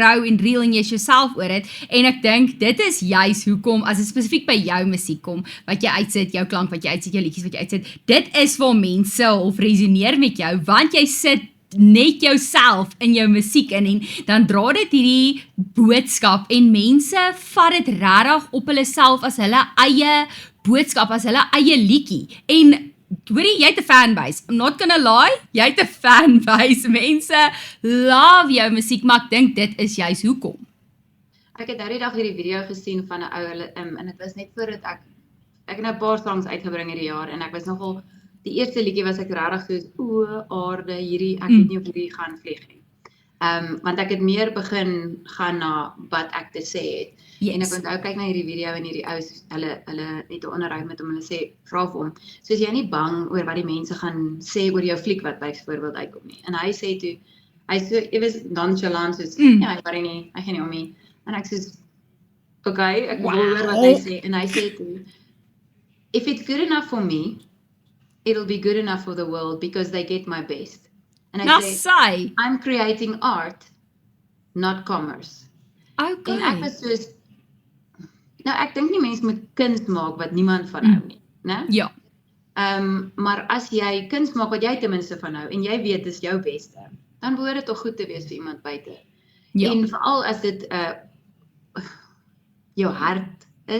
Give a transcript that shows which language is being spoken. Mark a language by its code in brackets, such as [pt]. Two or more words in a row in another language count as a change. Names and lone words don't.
[af] rou en real en jy is jouself oor dit en ek dink dit is juis hoekom as dit spesifiek by jou musiek kom wat jy uitsit, jou klank wat jy uitsit, jou liedjies wat jy uitsit, dit is waar mense of resoneer met jou want jy sit net jouself in jou musiek in en dan dra dit hierdie boodskap en mense vat dit regtig op hulle self as hulle eie boodskap, as hulle eie liedjie en hoorie, jy het 'n fanbase. [en] I'm not gonna lie, [af] jy het 'n fanbase. Mense love jou musiek, maar ek dink dit is juist hoekom. Ek het die dag hierdie video gesien van 'n ou en dit was net voordat ek het nou 'n paar songs uitgebring hierdie jaar en ek was nogal die eerste liedjie was ek regtig soos o aarde hierdie ek weet nie of hierdie gaan vlieg nie. Want ek het meer begin gaan na wat ek te sê het. Yes. En ek onthou kyk na hierdie video en hierdie ouens hulle het 'n onderhoud met hom, hulle sê vra vir hom, soos jy nie bang oor wat die mense gaan sê oor jou fliek wat byvoorbeeld uitkom nie. En hy sê toe hy was nonchalant soos ja, ek worry nie, ek gaan nie om nie. En ek sê okay, ek wil hoor wat hy sê en hy sê toe [en] if it's good enough for me, it'll be good enough for the world because they get my best. And I say I'm creating art, not commerce. Okay. [af] En ek was soos nou ek dink nie mense moet kuns maak wat niemand van hou nie, né? Ja. Maar as jy kuns maak wat jy ten minste van hou en jy weet dis jou beste, dan behoort dit tog goed te wees vir iemand buite. Ja. En veral as dit jou hart is.